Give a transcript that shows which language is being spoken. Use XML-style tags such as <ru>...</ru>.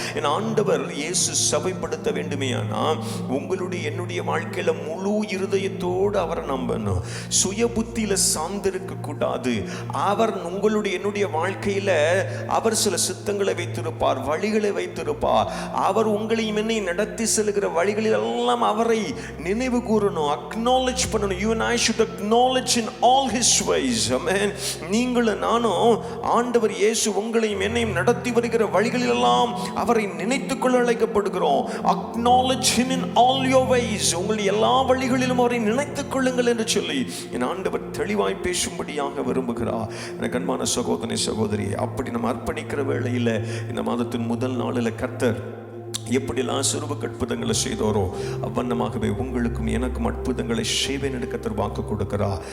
<ta>என் ஆண்டவர் இயேசு சபைப்படுத்த வேண்டுமேயானா உங்களுடைய என்னுடைய வாழ்க்கையில முழு இருதயத்தோடு அவரை நம்பணும். சுய புத்தியில சார்ந்திருக்க கூடாது. அவர் உங்களுடைய என்னுடைய வாழ்க்கையில அவர் சில சித்தங்களை வைத்திருப்பார், வழிகளை வைத்திருப்பார். அவர் உங்களையும் என்னை நடத்தி செல்கிற வழிகளில் எல்லாம் அவரை நினைவு கூறணும், அக்னாலஜ் பண்ணணும்.</ta> <en>You and I should acknowledge in all his ways. Amen.</en> <ta>நீங்களும் நானும் ஆண்டவர் இயேசு உங்களையும் என்னையும் நடத்தி வருகிற வழிகளில் எல்லாம் அவரை நினைத்துக் கொள்ள அழைக்கப்படுகிறோம்.</ta> <en>Acknowledge him in all your ways.</en> <ta>உங்களுடைய எல்லா வழிகளிலும் அவரை நினைத்துக் கொள்ளுங்கள் என்று சொல்லி என் ஆண்டவர் தெளிவாய் பேசும்படியாக விரும்புகிறார். எனக்கு அன்பான சகோதரனே சகோதரி, அப்படி நம்ம அர்ப்பணிக்கிற வேளையில் இந்த மாதத்தின் முதல் நாளில் கர்த்தர் எப்படிலாம் சிறுவ அற்புதங்களை செய்தோரோ அவ்வண்ணமாகவே உங்களுக்கும் எனக்கும் அற்புதங்களை செய்வேன் என்று கர்த்தர் வாக்கு கொடுக்கிறார்.</ta>